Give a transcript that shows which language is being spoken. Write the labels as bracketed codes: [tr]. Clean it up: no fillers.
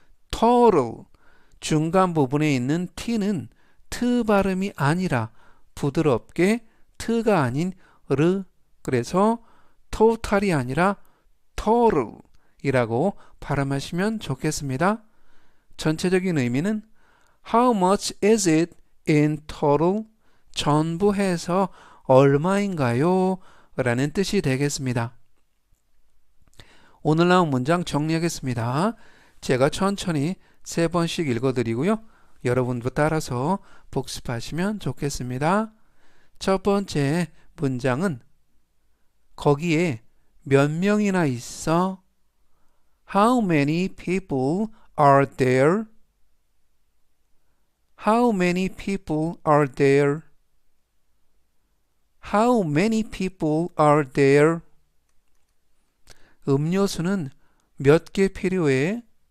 [ko] total, 중간 부분에 있는 t는 트 발음이 아니라 부드럽게 트가 아닌 르, 그래서 total이 아니라 total이라고 발음하시면 좋겠습니다. 전체적인 의미는 [en] How much is it in total? [ko] 전부 해서 얼마인가요? 라는 뜻이 되겠습니다. 오늘 나온 문장 정리하겠습니다. 제가 천천히 3번씩 읽어드리고요. 여러분도 따라서 복습하시면 좋겠습니다. 첫 번째 문장은 거기에 몇 명이나 있어? [en] How many people are there? How many people are there? How many people are there? [ko] 음료수는 몇 개 필요해?